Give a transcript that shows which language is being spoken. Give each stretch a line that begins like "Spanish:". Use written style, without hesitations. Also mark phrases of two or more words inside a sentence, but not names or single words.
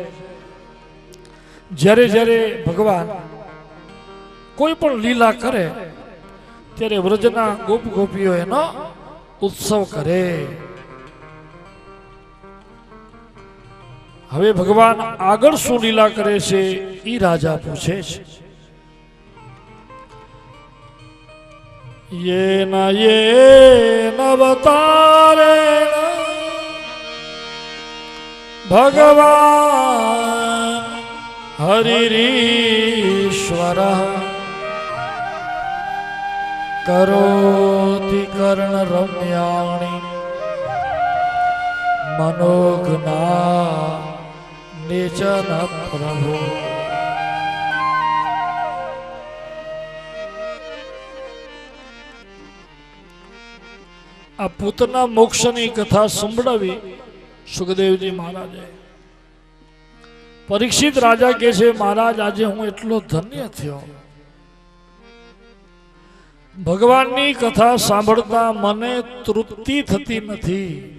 Gujarati: જ્યારે જ્યારે ભગવાન કોઈ પણ લીલા કરે ત્યારે વ્રજના ગોપ ગોપીઓ એનો ઉત્સવ કરે. હવે ભગવાન આગળ શું લીલા કરે છે એ રાજા પૂછે છે.
Sanskrit: येन अवतारेण भगवान् हरिरीश्वरः करोति कर्णरम्याणि मनोज्ञा निचन प्रभु।
Gujarati: આ પૂતના મોક્ષની કથા સંભળાવી સુખદેવજી મહારાજે. પરીક્ષિત રાજા કહે છે, મહારાજ આજે હું એટલો ધન્ય થયો, ભગવાનની કથા સાંભળતા મને તૃપ્તિ થતી નથી.